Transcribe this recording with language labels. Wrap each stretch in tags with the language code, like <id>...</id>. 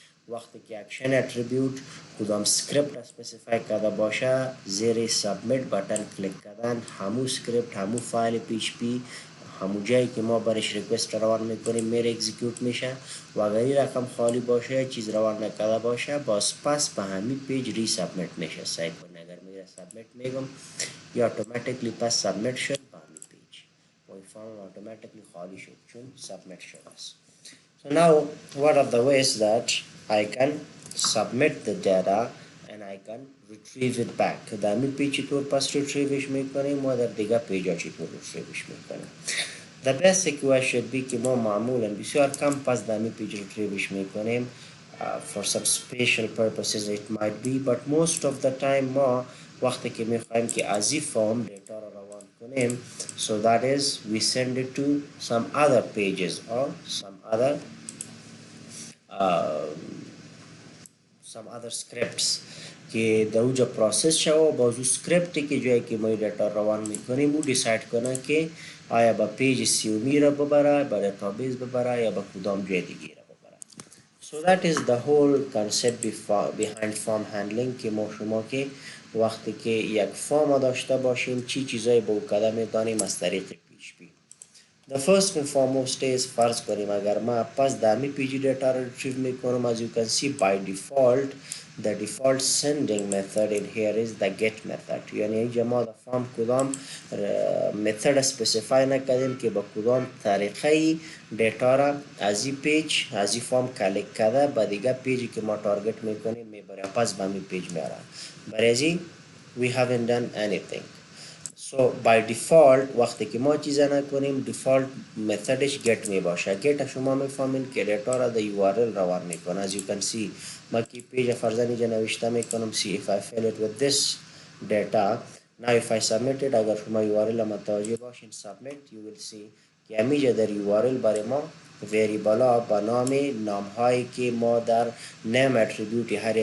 <fa>وقتی که اکشن اتریبیوت کدام سکریپت اسپسیفای کرده باشه زیر سابمیت بٹن کلیک کردن همون سکریپت همون فایل PHP همون جایی که ما برش ریکوست روان میکنیم میره اکزیکیوت میشه و اگر این رقم خالی باشه چیز روان نکرده باشه باز پس به همین پیج ری سابمیت میشه. سعی کنه اگر میره سابمیت میگم یا اتوماتیکلی پس سابمیت شد به همین پیج و این فرم اتوماتیکلی خالی شد چون سابمیت شده است.</fa> <en>So now what are the ways that I can submit the data and I can retrieve it back.</en> <fa>دامی پیج چطور پس retrieveش میکنیم و در دیگه پیجا چطور retrieveش میکنیم.</fa> <en>The basic way should be</en> <fa>که ما معمولا بسیار کم پس دامی پیج retrieveش میکنیم.</fa> <en>For some special purposes it might be, but most of the time</en> <fa>ما وقتی که میخوایم که از این فرم دیتا را روان کنیم</fa> <en>so that is we send it to some other pages or some other scripts</en> <fa>که در اونجا پروسس شد و بازو سکریپتی که جایی که ما دیتا روان میکنیم او دیساید کنه که آیا با پیج سیومی را ببره، با دیتابیس ببره یا با کدام جای دیگه را ببره.</fa> <en>So that is the whole concept behind form handling</en> <fa>که ما شما که وقتی که یک فرم داشته باشیم چی چیزایی با کده میتونیم از طریق PHP.</fa> <en>The first and foremost is</en> <fa>فرض کنیم اگر ما پس دامی پیجی دیتا رو retrieve میکنم</fa> <en>as you can see by default the default sending method in here is the get method.</en> <fa>یعنی اینجا ما در فرم کدام method specify نکردیم که با کدام طریقه دیتا را از این پیج از این فرم کلیک کرده با دیگه پیجی که ما تارگت میکنیم میبره پس به همین پیج میاره. برای ازی</fa> <en>we haven't done anything. So by default</en> <fa>وقتی که ما چیزا نکنیم default methodش get می باشه. get شما میفهمین که دیتا را در URL روان میکنه.</fa> <en>As you can see</en> <fa>ما که پیج فرضاً اینجا نوشته میکنم</fa> <en>see if I fill it with this data now if I submit it</en> <fa>اگر شما URL متوجه باشین</fa> <en>submit you will see</en> <fa>که همیشه در URL برای ما ویریبل ها با نام هایی که ما در نیم اتریبیوت</fa>